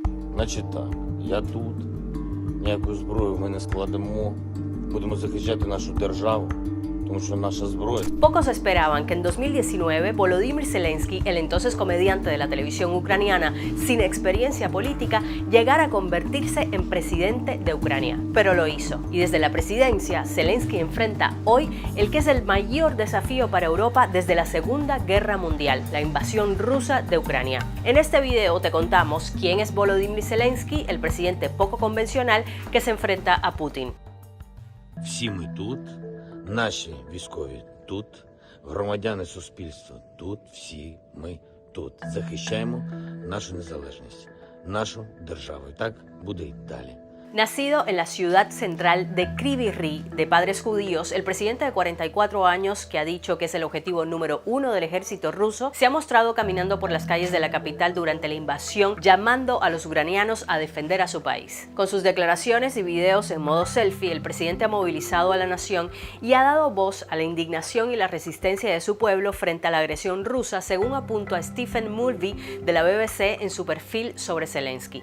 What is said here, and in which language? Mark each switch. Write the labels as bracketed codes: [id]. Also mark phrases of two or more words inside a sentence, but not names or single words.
[uk] Значить так, я тут, ніяку зброю ми не складемо, будемо захищати нашу державу, тому що наша зброя. [es] Pocos esperaban que en 2019 Volodymyr Zelensky, el entonces comediante de la televisión ucraniana sin experiencia política, llegara a convertirse en presidente de Ucrania. Pero lo hizo. Y desde la presidencia, Zelensky enfrenta hoy el que es el mayor desafío para Europa desde la Segunda Guerra Mundial, la invasión rusa de Ucrania. En este video te contamos quién es Volodymyr Zelensky, el presidente poco convencional que se enfrenta a Putin. [uk] Всі ми тут, наші військові тут, громадяни суспільства тут, всі ми тут. Захищаємо нашу незалежність, нашу державу. І так буде й далі. [es] Nacido en la ciudad central de Kryvyi Rih, de padres judíos, el presidente de 44 años, que ha dicho que es el objetivo número 1 del ejército ruso, se ha mostrado caminando por las calles de la capital durante la invasión, llamando a los ucranianos a defender a su país. Con sus declaraciones y videos en modo selfie, el presidente ha movilizado a la nación y ha dado voz a la indignación y la resistencia de su pueblo frente a la agresión rusa, según apunta Stephen Mulvey de la BBC en su perfil sobre Zelensky.